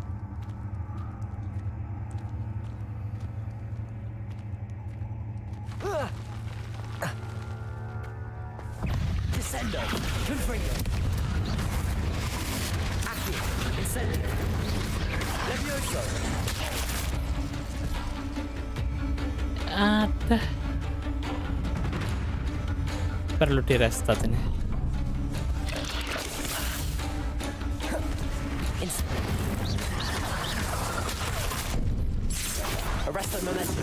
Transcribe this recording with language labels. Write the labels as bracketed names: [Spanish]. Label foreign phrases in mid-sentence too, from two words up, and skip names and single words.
[Indonesian] Descendo. Confringo. Accio. Incendio. Levioso. ada. Perlu di restart ini. [English] Arrest the momentum.